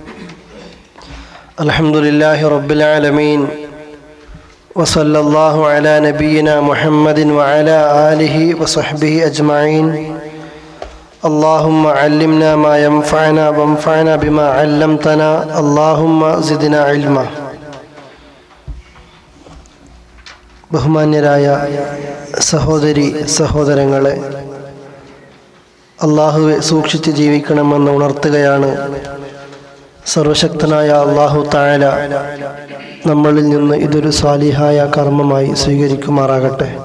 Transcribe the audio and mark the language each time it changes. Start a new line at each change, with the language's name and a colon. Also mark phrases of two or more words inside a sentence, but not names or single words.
Arabic: الحمد لله رب العالمين وصلى الله على نبينا محمد وعلى آله وصحبه أجمعين. اللهم علمنا ما ينفعنا وانفعنا بما علمتنا. اللهم زدنا علما.
Malayalam: ബഹുമാന്യരായ സഹോദരി സഹോദരങ്ങളെ, അള്ളാഹുവെ സൂക്ഷിച്ച് ജീവിക്കണമെന്ന് ഉണർത്തുകയാണ്. സർവശക്തനായ
Arabic: الله تعالى
Malayalam: നമ്മളിൽ നിന്ന് ഇതൊരു സാലിഹായ കർമ്മമായി സ്വീകരിക്കുമാറാകട്ടെ.